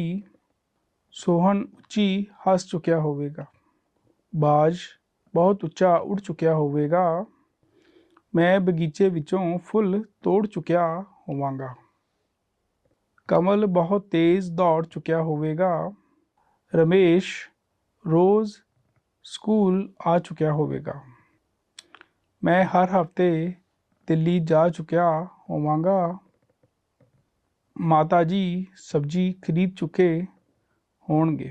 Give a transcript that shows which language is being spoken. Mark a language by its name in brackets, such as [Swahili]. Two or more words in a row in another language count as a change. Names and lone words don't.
[Punjabi] ਸੋਹਨ ਉੱਚੀ ਹੱਸ ਚੁੱਕਿਆ ਹੋਵੇਗਾ। ਬਾਜ਼ ਬਹੁਤ ਉੱਚਾ ਉੱਡ ਚੁੱਕਿਆ ਹੋਵੇਗਾ। ਮੈਂ ਬਗੀਚੇ ਵਿੱਚੋਂ ਫੁੱਲ ਤੋੜ ਚੁੱਕਿਆ ਹੋਵਾਂਗਾ। ਕਮਲ ਬਹੁਤ ਤੇਜ਼ ਦੌੜ ਚੁੱਕਿਆ ਹੋਵੇਗਾ। ਰਮੇਸ਼ ਰੋਜ਼ ਸਕੂਲ ਆ ਚੁੱਕਿਆ ਹੋਵੇਗਾ। ਮੈਂ ਹਰ ਹਫ਼ਤੇ ਦਿੱਲੀ ਜਾ ਚੁੱਕਿਆ ਹੋਵਾਂਗਾ। ਮਾਤਾ ਜੀ ਸਬਜ਼ੀ ਖਰੀਦ ਚੁੱਕੇ ਹੋਣਗੇ।